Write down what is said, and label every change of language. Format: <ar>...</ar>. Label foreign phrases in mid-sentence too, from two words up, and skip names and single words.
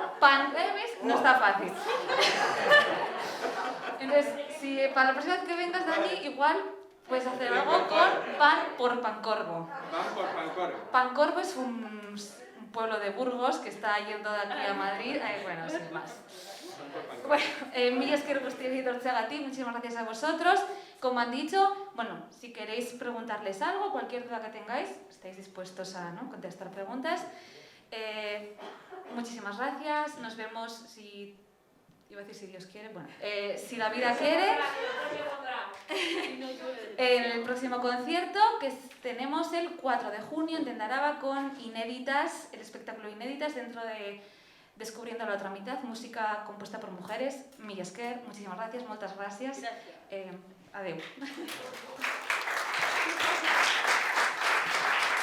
<es>No está fácil. Entonces, si para la próxima vez que vengas, Dani, igual puedes hacer algo con Van por Pancorbo. Van por Pancorbo. Pancorbo es un pueblo de Burgos que está yendo de aquí a Madrid. Bueno, sin más.</es> <eu>Bueno, mila esker guztioi etortzeagatik,</eu> <es>muchísimas gracias a vosotros. Como han dicho, bueno, si queréis preguntarles algo, cualquier duda que tengáis, estáis dispuestos a contestar preguntas. Muchísimas gracias, nos vemos si... Iba a decir si Dios quiere, bueno, si la vida quiere, en el próximo concierto que tenemos el 4 de junio en Tendaraba con Inéditas, el espectáculo Inéditas dentro de Descubriendo la otra mitad, música compuesta por mujeres.</es> <eu>Mila esker,</eu> <es>muchísimas gracias,</es> <ca>moltes gràcies. Adeu.</ca>